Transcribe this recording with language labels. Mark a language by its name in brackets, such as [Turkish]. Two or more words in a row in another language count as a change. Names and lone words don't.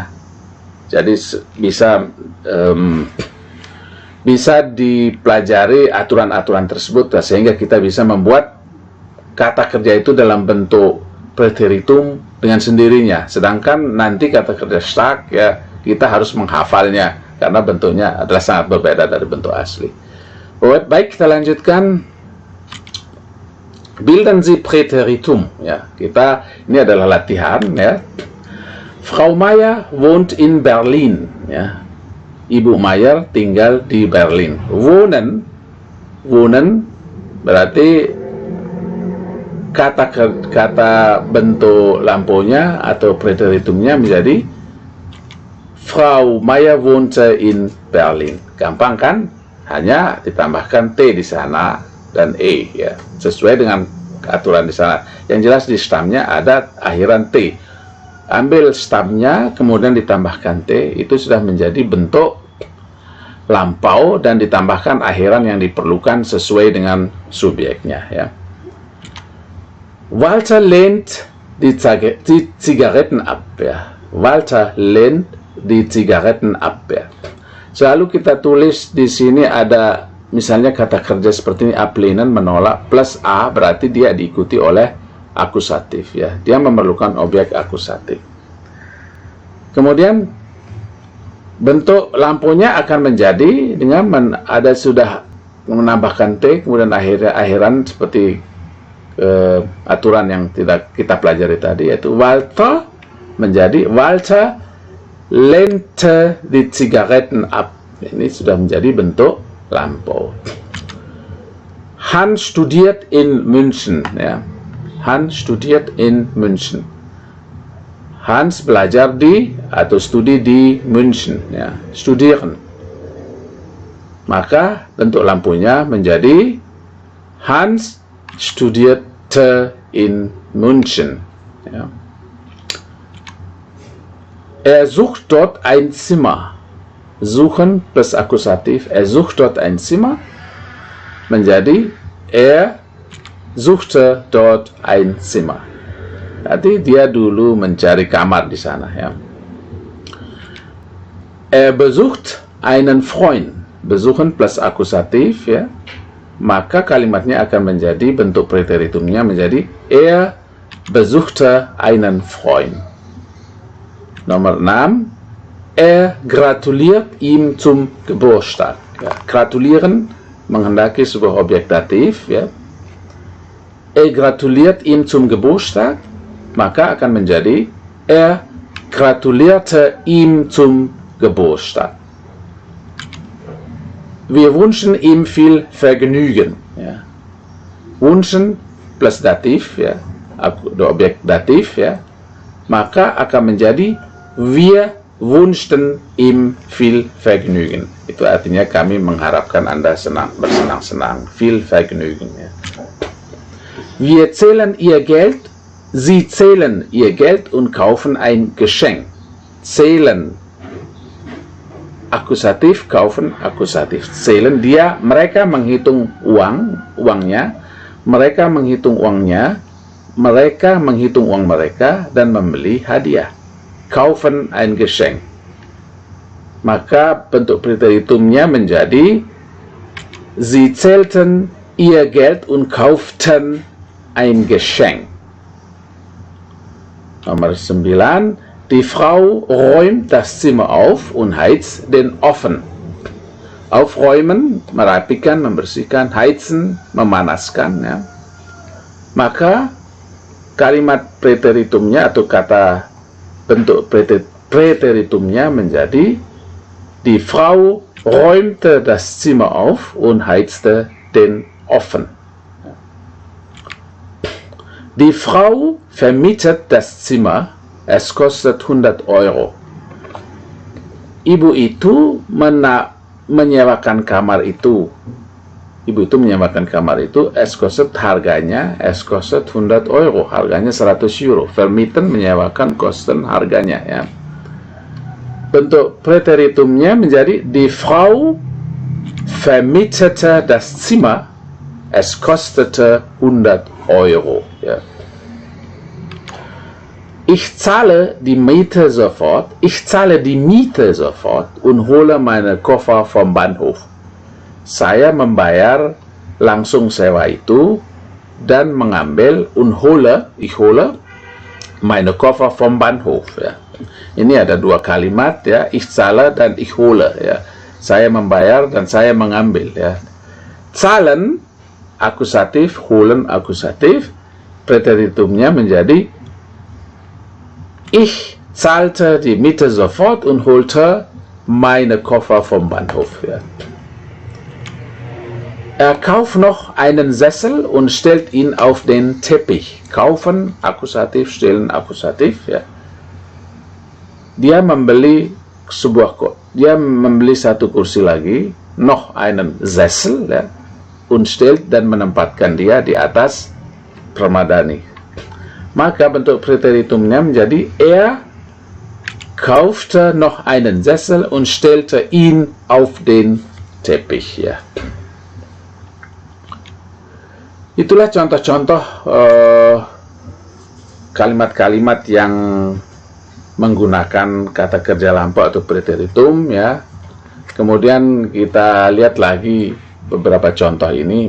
[Indonesian] Jadi bisa dipelajari aturan-aturan tersebut, sehingga kita bisa membuat kata kerja itu dalam bentuk preteritum dengan sendirinya. Sedangkan nanti kata kerja stark, ya, kita harus menghafalnya karena bentuknya adalah sangat berbeda dari bentuk asli. Baik, kita lanjutkan. [German] Bilden Sie Präteritum, [Indonesian] ya. Ini adalah latihan, ya. [German] Frau Mayer wohnt in Berlin, [Indonesian] ya. Ibu Mayer tinggal di Berlin. Wohnen berarti kata bentuk lampunya atau preteritumnya menjadi [German] Frau Mayer wohnt in Berlin. [Indonesian] Gampang kan? Hanya ditambahkan T di sana dan E, ya, sesuai dengan aturan di sana. Yang jelas di stamnya ada akhiran T. Ambil stamnya kemudian ditambahkan T, itu sudah menjadi bentuk lampau dan ditambahkan akhiran yang diperlukan sesuai dengan subjeknya, ya. [German] Walter lehnt die Zigaretten ab, ya. Walter lehnt die Zigaretten ab, [Indonesian] ya. Selalu kita tulis di sini ada misalnya kata kerja seperti ini, ablehnen, menolak, plus A berarti dia diikuti oleh akusatif, ya. Dia memerlukan objek akusatif. Kemudian bentuk lampunya akan menjadi dengan ada sudah menambahkan T, kemudian akhiran seperti aturan yang tidak kita pelajari tadi, yaitu Walter menjadi [German] Walter lehnt die Zigaretten ab. [Indonesian] Ini sudah menjadi bentuk lampau. [German] Hans studiert in München, ya. Hans studiert in München. [Indonesian] Hans belajar di atau studi di München, ya. [German] Studieren. [Indonesian] Maka bentuk lampunya menjadi [German] Hans studierte in München. Ja. Er sucht dort ein Zimmer. [Indonesian] Suchen plus akusatif. [German] Er sucht dort ein Zimmer menjadi er suchte dort ein Zimmer. [Indonesian] Jadi dia dulu mencari kamar di sana, ya. [German] Er besucht einen Freund. [Indonesian] Besuchen plus akusatif, ya. Maka kalimatnya akan menjadi bentuk preteritumnya menjadi [German] er besuchte einen Freund. Nomor 6, er gratuliert ihm zum Geburtstag. [Indonesian] Ya, gratulieren menghendaki sebuah objek datif, ya. [German] Er gratuliert ihm zum Geburtstag, [Indonesian] maka akan menjadi [German] er gratulierte ihm zum Geburtstag. Wir wünschen ihm viel Vergnügen. [Indonesian] Ya. Wünschen plus datif, ya, objek datif, ya, maka akan menjadi [German] wir wünschten ihm viel Vergnügen. [Indonesian] Itu artinya kami mengharapkan Anda bersenang-senang. [German] Viel Vergnügen. Ya. Wir zählen ihr Geld, sie zählen ihr Geld und kaufen ein Geschenk. [Indonesian] Zählen akusatif, kaufen akusatif. Zählen mereka menghitung uangnya, mereka menghitung uangnya, mereka menghitung uang mereka dan membeli hadiah. [German] Kaufen ein Geschenk. [Indonesian] Maka bentuk preteritumnya menjadi [German] sie zählten ihr Geld und kauften ein Geschenk. [Indonesian] Nomor 9. [German] Die Frau räumt das Zimmer auf und heizt den Ofen. Aufräumen, [Indonesian] merapikan, membersihkan, heizen, memanaskan. Ya. Maka kalimat preteritumnya atau kata bentuk preteritumnya menjadi [German] die Frau räumte das Zimmer auf und heizte den Ofen. Die Frau vermietet das Zimmer. Es kostet 100 Euro. [Indonesian] Ibu itu menyewakan kamar itu. Ibu itu menyewakan kamar itu. [German] Es kostet harganya. Es kostet 100 Euro. [Indonesian] Harganya 100 Euro. Vermieten menyewakan, kosten harganya. Ya. Bentuk preteritumnya menjadi [German] die Frau vermietete das Zimmer. Es kostete 100 Euro. Ja. Ich zahle die Miete sofort. Ich zahle die Miete sofort und hole meine Koffer vom Bahnhof. [Indonesian] Saya membayar langsung sewa itu dan mengambil [German] ich hole meine Koffer vom Bahnhof. [Indonesian] Ya. Ini ada dua kalimat, ya, [German] ich zahle dan ich hole. [Indonesian] Ya. Saya membayar dan saya mengambil. Ya. Zahlen akusatif, holen akusatif. Preteritumnya menjadi [German] ich zahlte die Miete sofort und holte meine Koffer vom Bahnhof. Ja. Er kauft noch einen Sessel und stellt ihn auf den Teppich. [Indonesian] Kaufen, akusatif, stellen, akusatif. Ya. Dia membeli satu kursi lagi, [German] noch einen Sessel, [Indonesian] ya, [German] und stellt [Indonesian] dan menempatkan dia di atas permadani. Maka bentuk preteritumnya menjadi [German] er kaufte noch einen Sessel und stellte ihn auf den Teppich. [Indonesian] Ya. Itulah contoh-contoh kalimat-kalimat yang menggunakan kata kerja lampau atau preteritum. Ya. Kemudian kita lihat lagi beberapa contoh ini.